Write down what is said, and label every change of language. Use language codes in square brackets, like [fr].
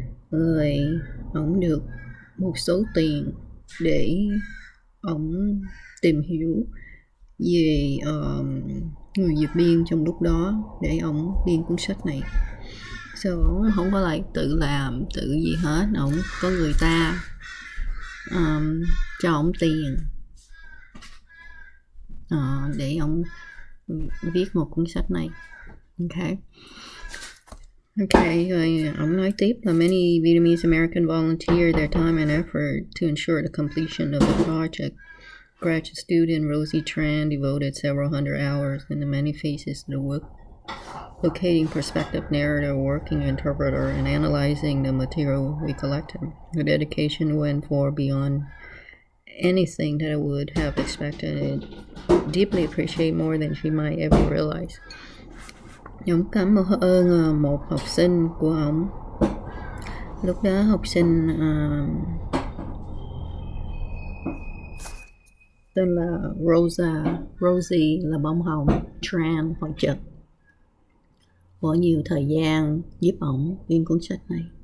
[vi] rồi ổng được một số tiền để ổng tìm hiểu về người Việt biên trong lúc đó để ổng biên cuốn sách này. Ổng không có lại tự làm tự gì hết, ổng có người ta cho ổng tiền để ổng viết một cuốn sách này. Rồi ổng nói tiếp là [en] many Vietnamese Americans volunteered their time and effort to ensure the completion of the project. Graduate student Rosie Tran devoted several hundred hours in the many phases of the work, locating perspective narrator, working interpreter, and analyzing the material we collected. Her dedication went far beyond anything that I would have expected and deeply appreciate more than she might ever realize. [vi] Ông cảm ơn một học sinh của ông. Lúc đó học sinh tên là Rosie là bông hồng, Tran hoặc Trật, bỏ nhiều thời gian giúp ổng biên cuốn sách này.